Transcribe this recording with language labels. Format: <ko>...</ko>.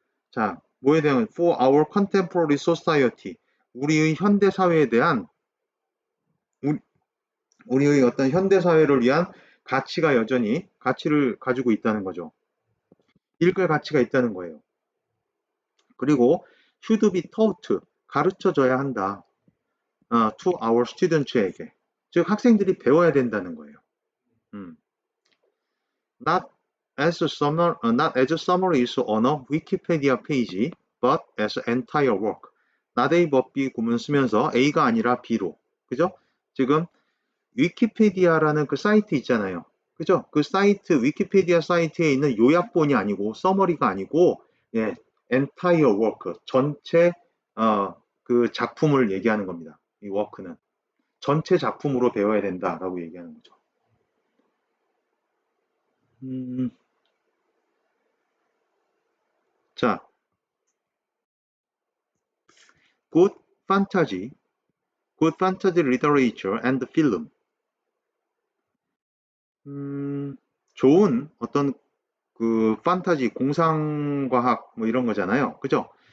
<ko>자, 뭐에 대한</ko> <en>for our contemporary society</en> <ko>우리의 현대 사회에 대한 우리의 어떤 현대 사회를 위한 가치가 여전히 가치를 가지고 있다는 거죠. 읽을 가치가 있다는 거예요. 그리고</ko> <en>should be taught</en> <ko>가르쳐줘야 한다.</ko> <en>to our students</en> <ko>에게 즉 학생들이 배워야 된다는 거예요.</ko> <en>Not as summaries on a Wikipedia page, but as entire work. not A, but B</en> <ko>구문 쓰면서 A가 아니라 B로. 그죠? 지금 위키피디아라는 그 사이트 있잖아요. 그죠? 그 사이트, 위키피디아 사이트에 있는 요약본이 아니고, 서머리가 아니고, 예,</ko> <en>entire work,</en> <ko>전체, 그 작품을 얘기하는 겁니다. 이 워크는. 전체 작품으로 배워야 된다라고 얘기하는 거죠.</ko> <en>자, good fantasy literature and film.</en> <ko>좋은 어떤 그 판타지, 공상과학 뭐 이런 거잖아요. 그죠?</ko>